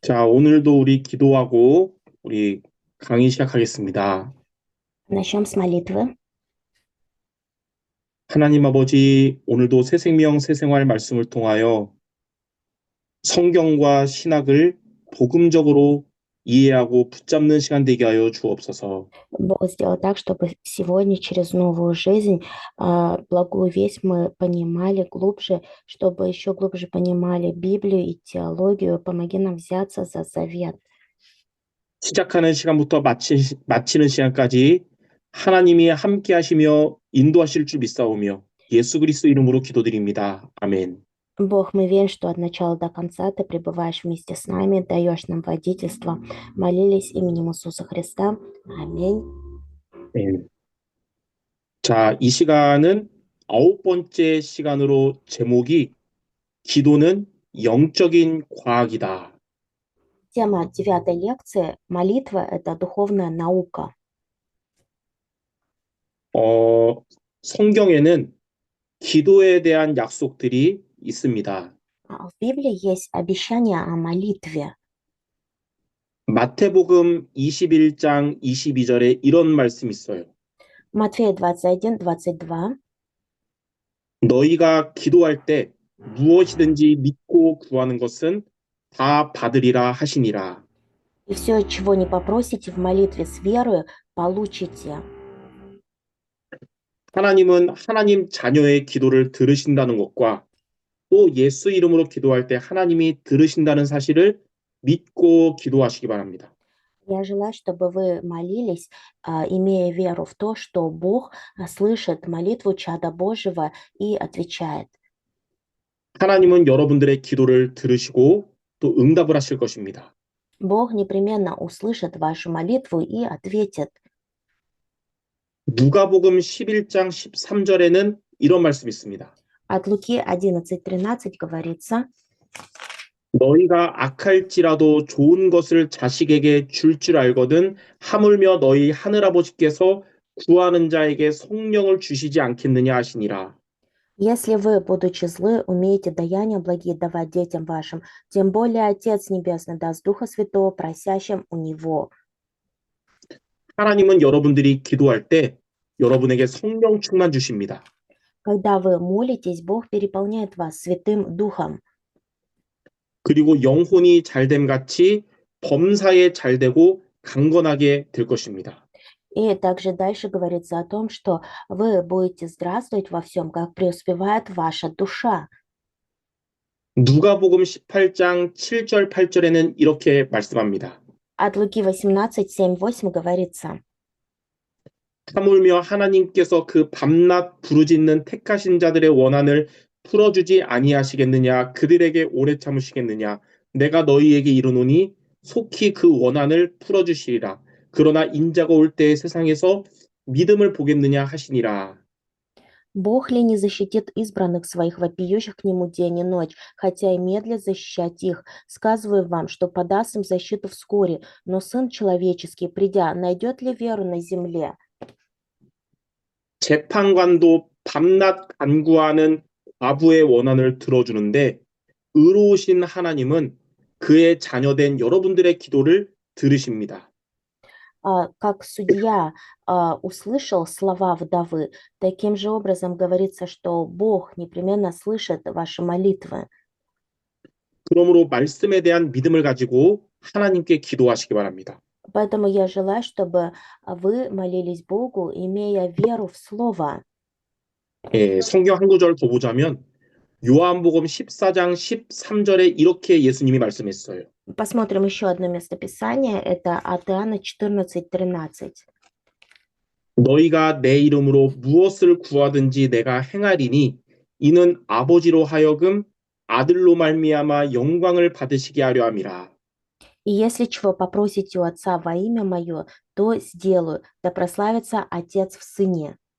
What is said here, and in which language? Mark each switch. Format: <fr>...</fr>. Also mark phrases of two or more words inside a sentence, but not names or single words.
<ko>자, 오늘도 우리 기도하고 우리 강의 시작하겠습니다.</ko> <ru>Начнем с молитвы.</ru> <ko>하나님 아버지, 오늘도 새 생명, 새 생활 말씀을 통하여 성경과 신학을 복음적으로 이해하고 붙잡는 시간 되게 하여 주옵소서.</ko> <ru>Бог сделал так, чтобы сегодня через новую жизнь благую весть мы понимали глубже, чтобы еще глубже понимали Библию и теологию. Помоги нам взяться за завет.</ru> <ko>시작하는 시간부터 마치는 시간까지 하나님이 함께 하시며 인도하실 줄 믿사오며 예수 그리스도 이름으로 기도드립니다. 아멘.</ko> <ru>Бог, мы верим, что от начала до конца Ты пребываешь вместе с нами, даешь нам водительство. Молились именем Иисуса Христа. Аминь.</ru> <ko>네. 자, 이 시간은 아홉 번째 시간으로 제목이 기도는 영적인 과학이다.</ko> <ru>Тема девятой лекции– молитва– это духовная наука.</ru> <ko>어, 성경에는 기도에 대한 약속들이 있습니다.</ko> <ru>В Библии есть обещание о молитве.</ru> <ko>마태복음 21장 22절에 이런 말씀이 있어요.</ko> <ru>Матфея 21, 22.</ru> <ko>너희가 기도할 때 무엇이든지 믿고 구하는 것은 다 받으리라 하시니라.</ko> <ru>И все, чего не попросите в молитве с верою, получите.</ru> <ko>하나님은 하나님 자녀의 기도를 들으신다는 것과 또 예수 이름으로 기도할 때 하나님이 들으신다는 사실을 믿고 기도하시기 바랍니다.</ko> <ru>Я желаю, чтобы вы молились, имея веру в то, что Бог слышит молитву чада Божьего и отвечает.</ru> <ko>하나님은 여러분들의 기도를 들으시고 또 응답을 하실 것입니다.</ko> <ru>Бог непременно услышит вашу молитву и ответит.</ru> <ko>누가복음 11장 13절에는 이런 말씀이 있습니다.</ko> <ru>От Луки 11:13 говорится:</ru> <ko>너희가 악할지라도 좋은 것을 자식에게 줄 알거든 하물며 너희 하늘아버지께서 구하는 자에게 성령을 주시지 않겠느냐 하시니라.</ko> <ru>«Если вы, будучи злы, умеете даяния благие давать детям вашим, тем более Отец Небесный даст Духа Святого просящим у Него».</ru> <ko>하나님은 여러분들이 기도할 때 여러분에게 성령 충만 주십니다.</ko> <ru>Когда вы молитесь, Бог переполняет вас Святым Духом.</ru> <ko>그리고 영혼이 잘됨 같이 범사에 잘되고 강건하게 될 것입니다.</ko> <ru>И также дальше говорится о том, что вы будете здравствовать во всем, как преуспевает ваша душа.</ru> <ko>누가복음 18장 7절 8절에는 이렇게 말씀합니다.</ko> <ru>От Луки 18, 7, 8 говорится:</ru> <ko>하물며 하나님께서 그 밤낮 부르짖는 택하신 자들의 원한을 풀어주지 아니하시겠느냐 그들에게 오래 참으시겠느냐 내가 너희에게 이르노니 속히 그 원한을 풀어주시리라. 그러나 인자가 올 때에 세상에서 믿음을 보겠느냐 하시니라.</ko> <ru>«Бог ли не защитит избранных своих, вопиющих к Нему день и ночь, хотя и медлит защищать их? Сказываю вам, что подаст им защиту вскоре, но Сын Человеческий, придя, найдет ли веру на земле?»</ru> <ko>재판관도 밤낮 간구하는 과부의 원한을 들어주는데 의로우신 하나님은 그의 자녀된 여러분들의 기도를 들으십니다.</ko> <ru>Как судья услышал слова вдовы, таким же образом говорится, что Бог непременно слышит ваши молитвы.</ru> <ko>그러므로 말씀에 대한 믿음을 가지고 하나님께 기도하시기 바랍니다.</ko> <ru>Поэтому я желаю, чтобы вы молились Богу, имея веру в Слово.</ru> <ko>예, 성경 한 구절 더 보자면 요한복음 14장 13절에 이렇게 예수님이 말씀했어요.</ko> <ru>Посмотрим еще одно местописание, это от Иоанна 14:13.</ru> <ko>너희가 내 이름으로 무엇을 구하든지 내가 행하리니 이는 아버지로 하여금 아들로 말미암아 영광을 받으시게 하려 함이라.</ko> <ru>«И если чего попросите у Отца во имя Мое, то сделаю, да прославится Отец в Сыне».</ru>